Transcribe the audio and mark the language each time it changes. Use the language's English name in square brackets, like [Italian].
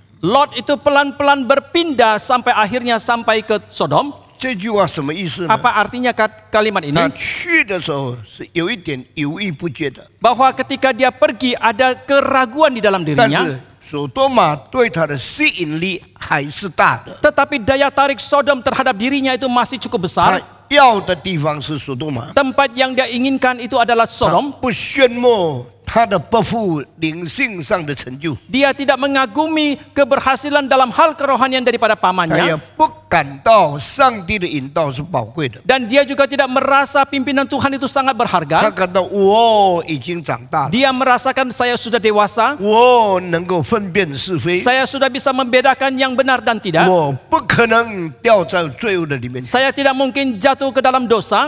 [Indonesian] Lot itu pelan-pelan berpindah sampai akhirnya sampai ke Sodom. [Chinese] 这句话什么意思呢？ [Indonesian] Apa artinya kalimat ini? [Chinese] 他去的时候是有一点犹豫不决的， [Indonesian] Bahwa ketika dia pergi ada keraguan di dalam [Chinese] 但 [Indonesian] dirinya. [Chinese] 是所多玛对他的吸引力还是大的。 [Indonesian] Tetapi daya tarik Sodom terhadap dirinya itu masih cukup [Chinese] 他 [Indonesian] besar. [Chinese] 要的地方是所多玛， [Indonesian] Tempat yang dia inginkan itu adalah [Chinese] 他 [Indonesian] Sodom. [Chinese] 不炫目他的伯父灵性上的成就， [Indonesian] Dia tidak mengagumi keberhasilan dalam hal kerohanian daripada [Chinese] 他也 [Indonesian] pamannya. [Chinese] 不感到上帝的引导是宝贵的。 [Indonesian] Dan dia juga tidak merasa pimpinan Tuhan itu sangat [Chinese] 他 [Indonesian] berharga. [Chinese] 感到我已经长大了， [Indonesian] Dia merasakan saya sudah dewasa. [Chinese] 我能够分辨是非， [Indonesian] Saya sudah bisa membedakan yang benar dan tidak. [Chinese] 我不可能掉在罪恶的里面， [Indonesian] Saya tidak mungkin jatuh ke dalam dosa.